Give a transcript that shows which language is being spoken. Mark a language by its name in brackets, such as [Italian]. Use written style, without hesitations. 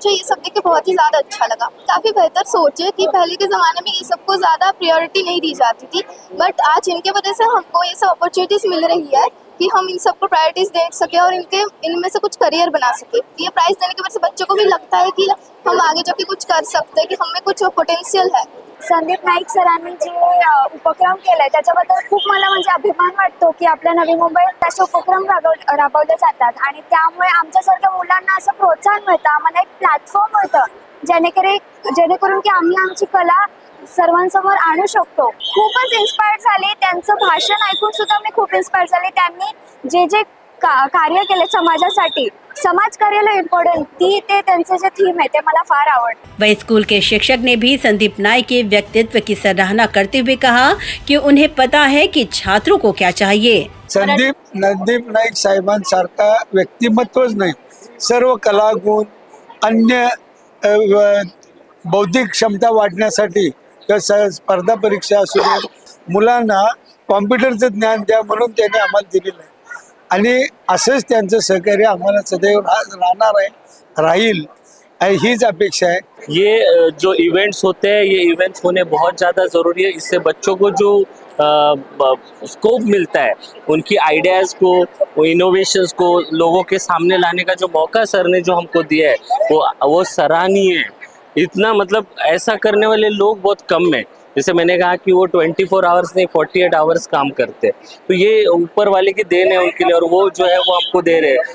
[Hindi] मुझे ये सब देख के बहुत ही ज़्यादा अच्छा लगा. काफ़ी बेहतर सोच है कि पहले के ज़माने में ये सबको ज़्यादा प्रायोरिटी नहीं दी जाती थी, बट आज इनके वजह से हमको ये सब अपॉर्चुनिटीज़ मिल रही है कि हम इन सबको प्रायोरिटीज़ दे सके और इनमें से कुछ करियर बना सके. ये प्राइज़ देने की वजह से बच्चों को भी लगता है कि हम आगे जाके कुछ कर सकते हैं, कि हमें कुछ पोटेंशियल है. [Marathi] संदीप नाईक सरांनी जे उपक्रम केलाय त्याच्याबद्दल खूप मला म्हणजे अभिमान वाटतो की आपल्या नवी मुंबईत असे उपक्रम राबवले जातात आणि त्यामुळे आमच्यासारख्या मुलांना असं प्रोत्साहन मिळतं, आम्हाला एक प्लॅटफॉर्म मिळतं जेणेकरून की आम्ही आमची कला सर्वांसमोर आणू शकतो. खूपच इन्स्पायर्ड झाले, त्यांचं भाषण ऐकून सुद्धा मी खूप इन्स्पायर झाले. त्यांनी जे कार्य केले समाजासाठी, समाजकार्याला इम्पॉर्टंट ते त्यांचं जे थीम आहे ते मला फार आवडतं. [Hindi] वहीं स्कूल के शिक्षक ने भी संदीप नाइक के व्यक्तित्व की सराहना करते हुए कहा कि उन्हें पता है कि छात्रों को क्या चाहिए. [Marathi] नंदीप नाईक साहेबांसारखा व्यक्तिमत्वच नाही, सर्व कलागुण, अन्य बौद्धिक क्षमता वाढण्यासाठी किंवा स्पर्धा परीक्षा असू दे, मुलांना कॉम्प्युटरचं ज्ञान द्या म्हणून त्यांनी आम्हाला दिलेलं आहे आणि असंच त्यांचं सहकार्य आम्हाला सदैव राहणार आहे, राहील हीच अपेक्षा है. [Hindi] ये जो इवेंट्स होते हैं, ये इवेंट्स होने बहुत ज़्यादा ज़रूरी है. इससे बच्चों को जो स्कोप मिलता है, उनकी आइडियाज़ को, इनोवेशंस को लोगों के सामने लाने का जो मौका सर ने जो हमको दिया है वो सराहनीय है. इतना मतलब ऐसा करने वाले लोग बहुत कम हैं. जैसे मैंने कहा कि वो 24 आवर्स नहीं 48 आवर्स काम करते हैं, तो ये ऊपर वाले की देन है उनके लिए, और वो जो है वो हमको दे रहे हैं.